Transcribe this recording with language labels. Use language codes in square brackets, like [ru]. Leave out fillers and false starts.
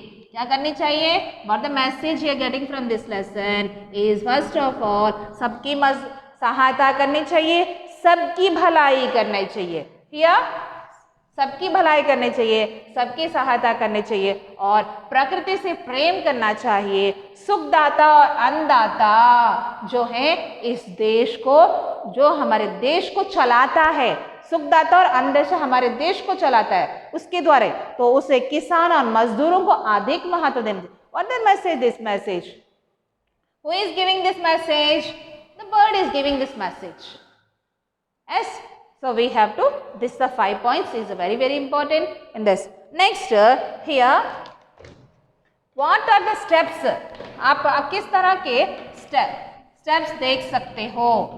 [hi] क्या करनी चाहिए, [en] what the message you are getting from this lesson is first of all, [hi] सबकी सहायता करनी चाहिए, [en] सबकी भलाई करनी चाहिए। Here [hi] सबकी भलाई करनी चाहिए, सबकी सहायता करनी चाहिए और प्रकृति से प्रेम करना चाहिए। सुखदाता और अन्नदाता जो है इस देश को, जो हमारे देश को चलाता है, सुखदाता और अन्नदाता हमारे देश को चलाता है, उसके द्वारा, तो उसे किसान और मजदूरों को अधिक महत्व देना चाहिए। [en] What the message? This message. Who is giving this message? The bird is giving this message. Yes. So we have to, this the 5 points is very very important in this. Next here, what are the steps? [hi] आप किस तरह के steps देख सकते हो?